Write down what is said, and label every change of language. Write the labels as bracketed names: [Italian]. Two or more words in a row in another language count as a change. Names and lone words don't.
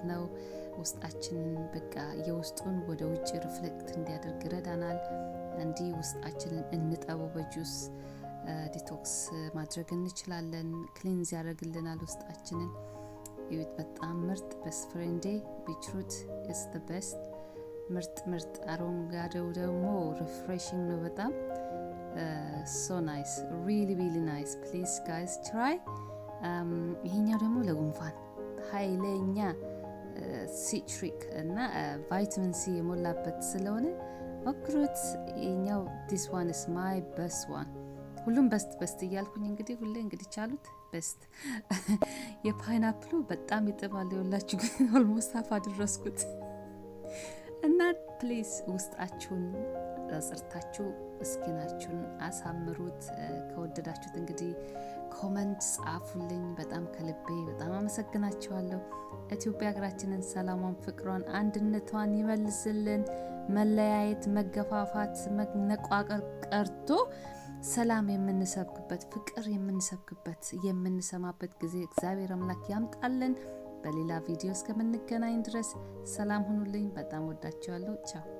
[Amharic] ነው። ውስጣችንን በቃ የውስጡን ወደ ውጭ ሪፍሌክት እንዲያደርግ ይረዳናል። እንዲህ ውስጣችንን እንጠበው በጁስ ዲቶክስ ማድረግ እንችላለን። ክሊንዝ ያደርግልናል ውስጣችንን። ይሁት በጣም ምርጥ በስ ፍሬንዴ [English] beetroot is the best [Amharic] ምርጥ አረንጓዴው ደግሞ ሪፍሬሽንግ ነው በጣም [English] so nice really nice please guys try [Amharic] ይሄኛው ደግሞ ለጉንፋን ኃይለኛ ሲትሪክ እና ቫይታሚን ሲ የሞላበት ስለሆነ ሞክሩት። ይሄኛው [English] this one is my best one [Amharic] ሁሉም በስት እያልኩኝ እንግዲህ ቻሉት በስት የፓይናፕሉ በጣም ይጥማል ይወላችሁ ኦልሞስት አፍ አድረስኩት። እና ፕሊዝ ውስጣችሁን አጽርታችሁ ስኪናችሁን አሳምሩት። ከወደዳችሁት እንግዲህ ኮሜንት ጻፉልኝ። በጣም ከልቤ በጣም አመሰግናችኋለሁ። ኢትዮጵያ ሀገራችንን ሰላሟን፣ ፍቅሯን፣ አንድነቷን ይመልስልን። መለያየት፣ መገፋፋት፣ መነቋቀር ቀርቶ ሰላም የምንሰብክበት ፍቅር የምንሰብክበት የምንሰማበት ጊዜ እግዚአብሔር አምላክ ያምጣልን። በሌላ ቪዲዮ እስከምንገናኝ ድረስ ሰላም ሁኑልኝ። በጣም ወዳችኋለሁ። ቻው